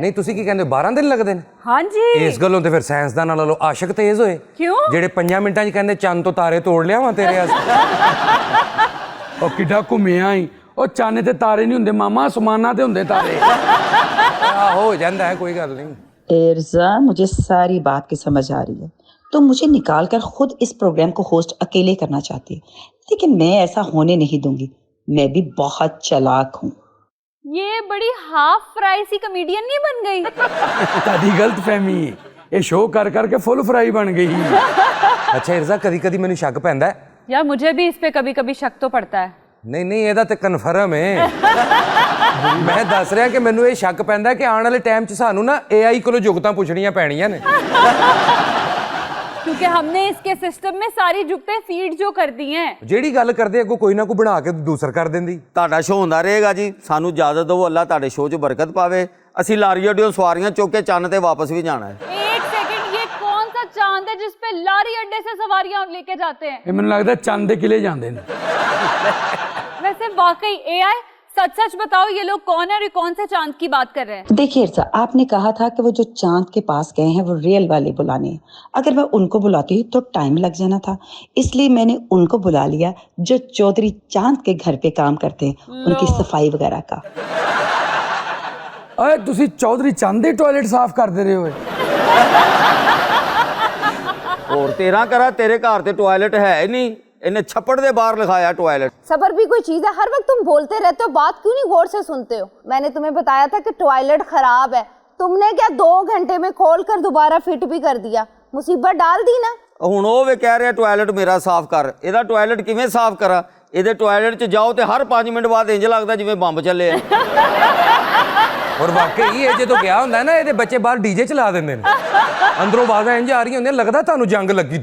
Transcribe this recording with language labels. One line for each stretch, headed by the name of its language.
Punjabi: नहीं ਤੁਸੀਂ ਕੀ ਕਹਿੰਦੇ 12 ਦਿਨ ਲੱਗਦੇ ਨੇ?
Hindi: हाँ जी।
Punjabi: ਇਸ ਗੱਲੋਂ ਤੇ ਫਿਰ ਸਾਇੰਸਦਾਨਾਂ ਨਾਲੋਂ ਆਸ਼ਿਕ ਤੇਜ਼ ਹੋਏ।
Hindi: क्यों?
Punjabi: ਜਿਹੜੇ 5 ਮਿੰਟਾਂ 'ਚ ਕਹਿੰਦੇ ਚੰਨ ਤੋਂ ਤਾਰੇ ਤੋੜ ਲਿਆਵਾਂ ਤੇਰੇ ਵਾਸਤੇ। ਉਹ ਕਿੱਡਾ ਘੁੰਮਿਆ ਹੀ, ਉਹ ਚੰਨ ਤੇ ਤਾਰੇ ਨਹੀਂ ਹੁੰਦੇ ਮਾਮਾ, ਅਸਮਾਨਾਂ ਤੇ ਹੁੰਦੇ ਤਾਰੇ। ਆ ਹੋ ਜਾਂਦਾ ਹੈ, ਕੋਈ ਗੱਲ नहीं।
Hindi: एर्जा, मुझे सारी बात की समझ आ रही है। तो मुझे निकाल कर खुद इस प्रोग्राम को होस्ट अकेले करना चाहती है, लेकिन मैं ऐसा होने नहीं दूंगी। मैं भी बहुत चालाक हूँ। ये बड़ी हाफ फ्राई सी कॉमेडियन नहीं बन गई?
Punjabi: ਤੁਹਾਡੀ ਗਲਤ ਫਹਿਮੀ ਹੈ, ਇਹ ਸ਼ੋਅ ਕਰ ਕਰਕੇ ਫੁੱਲ ਫਰਾਈ ਬਣ ਗਈ। ਅੱਛਾ ਇਰਜ਼ਾ, ਕਦੀ ਕਦੀ ਮੈਨੂੰ ਸ਼ੱਕ ਪੈਂਦਾ ਹੈ।
Hindi: यार मुझे भी इस पे कभी कभी शक तो पड़ता है।
Punjabi: ਨਹੀਂ ਨਹੀਂ, ਇਹਦਾ ਤੇ ਕਨਫਰਮ ਹੈ। ਮੈਂ ਦੱਸ ਰਿਹਾ ਕਿ ਮੈਨੂੰ ਇਹ ਸ਼ੱਕ ਪੈਂਦਾ ਕਿ ਆਉਣ ਵਾਲੇ ਟਾਈਮ 'ਚ ਸਾਨੂੰ ਨਾ AI ਕੋਲੋਂ ਜੁਗਤਾਂ ਪੁੱਛਣੀਆਂ ਪੈਣੀਆਂ ਨੇ।
Hindi: क्योंकि हमने इसके सिस्टम में सारी जुगतें फीड जो कर दी हैं।
Punjabi: ਜਿਹੜੀ ਗੱਲ ਕਰਦੇ ਅੱਗੋਂ ਕੋਈ ਨਾ ਕੋਈ ਬਣਾ ਕੇ ਦੂਸਰ ਕਰ ਦਿੰਦੀ। ਤੁਹਾਡਾ ਸ਼ੋਅ ਹੁੰਦਾ ਰਹੇਗਾ ਜੀ, ਸਾਨੂੰ ਇਜਾਜ਼ਤ ਦਿਓ, ਅੱਲਾ ਤੁਹਾਡੇ ਸ਼ੋਅ 'ਚ ਬਰਕਤ ਪਾਵੇ। ਅਸੀਂ ਲਾਰੀ ਅੱਡਿਓਂ ਸਵਾਰੀਆਂ ਚੁੱਕ ਕੇ ਚੰਨ ਤੇ ਵਾਪਸ ਵੀ ਜਾਣਾ ਹੈ।
Hindi: एक सेकंड, ये कौन सा चांद है जिस पे लारी अड्डे से सवारियां लेके जाते हैं?
Punjabi: ਇਹ ਮੈਨੂੰ ਲੱਗਦਾ ਚੰਦ ਦੇ ਕਿਲੇ ਜਾਂਦੇ ਨੇ।
Hindi: वैसे वाकई AI, सच सच बताओ ये लोग कौन है और ये कौन से चांद की बात कर रहे हैं? देखिए एर्जा, आपने कहा था कि वो जो चांद के पास गए हैं वो रियल वाले बुलाने हैं। अगर मैं उनको बुलाती तो टाइम लग जाना था, इसलिए मैंने उनको बुला लिया जो चौधरी चांद के घर पे काम करते हैं, उनकी सफाई वगैरह का।
Punjabi: ਓਏ ਤੁਸੀਂ ਚੌਧਰੀ ਚੰਦ ਦੇ ਟਾਇਲਟ ਸਾਫ਼ ਕਰਦੇ ਰਹੇ ਹੋਏ। ਹੋਰ ਤੇਰਾ ਕਰਾ, ਤੇਰੇ ਘਰ ਤੇ ਟਾਇਲਟ ਹੈ ਹੀ ਨਹੀਂ, ਇਹਨੇ ਛੱਪੜ ਦੇ ਬਾਹਰ ਲਿਖਾਇਆ ਟਾਇਲਟ।
Hindi: सबर भी कोई चीज है, हर वक्त तुम बोलते रहते हो, बात क्यों नहीं गौर से सुनते हो? मैंने तुम्हें बताया था कि टॉयलेट खराब है, तुमने क्या 2 घंटे में खोल कर दोबारा फिट भी कर दिया, मुसीबत डाल दी ना।
Punjabi: ਹੁਣ ਉਹ ਵੇ ਕਹਿ ਰਿਹਾ ਟਾਇਲਟ ਮੇਰਾ ਸਾਫ਼ ਕਰ। ਇਹਦਾ ਟਾਇਲਟ ਕਿਵੇਂ ਸਾਫ਼ ਕਰਾਂ? ਇਹਦੇ ਟਾਇਲਟ 'ਚ ਜਾਓ ਤੇ ਹਰ 5 ਮਿੰਟ ਬਾਅਦ ਇੰਜ ਲੱਗਦਾ ਜਿਵੇਂ ਬੰਬ ਚੱਲੇ ਆ। ਔਰ ਵਾਕਈ ਇਹ ਜਦੋਂ ਗਿਆ ਹੁੰਦਾ ਨਾ, ਇਹਦੇ ਬੱਚੇ ਬਾਹਰ ਡੀਜੇ ਚਲਾ ਦਿੰਦੇ ਨੇ, ਅੰਦਰੋਂ ਆਵਾਜ਼ਾਂ ਇੰਜ ਆ ਰਹੀਆਂ ਹੁੰਦੀਆਂ, ਲੱਗਦਾ ਤੁਹਾਨੂੰ ਜੰਗ ਲੱਗੀ।